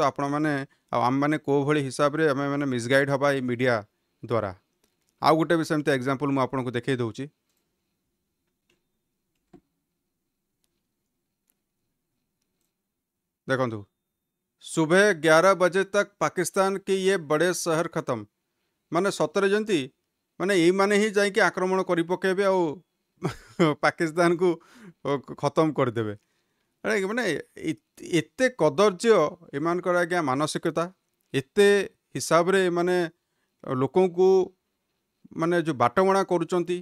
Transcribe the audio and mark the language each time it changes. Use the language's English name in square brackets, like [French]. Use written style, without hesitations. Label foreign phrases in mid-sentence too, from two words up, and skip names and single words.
[Odia] ଆପଣମାନେ ଆଉ ଆମମାନେ କେଉଁ ଭଳି ହିସାବରେ ଆମେ ମାନେ ମିସଗାଇଡ୍ ହେବା ଏଇ ମିଡ଼ିଆ ଦ୍ୱାରା। ଆଉ ଗୋଟେ ବି ସେମିତି ଏକ୍ଜାମ୍ପଲ୍ ମୁଁ ଆପଣଙ୍କୁ ଦେଖାଇ ଦେଉଛି। ଦେଖନ୍ତୁ, [Hindi] सुबह 11 बजे तक पाकिस्तान के ये बड़े शहर खत्म। [Odia] ମାନେ ସତରେ ଯେମିତି ମାନେ ଏଇମାନେ ହିଁ ଯାଇକି ଆକ୍ରମଣ କରି ପକେଇବେ ଆଉ ପାକିସ୍ତାନକୁ ଖତମ କରିଦେବେ। ମାନେ ଏତେ କଦର୍ଯ୍ୟ ଏମାନଙ୍କର ଆଜ୍ଞା ମାନସିକତା, ଏତେ ହିସାବରେ ଏମାନେ ଲୋକଙ୍କୁ ମାନେ ଯେଉଁ ବାଟବଣା କରୁଛନ୍ତି।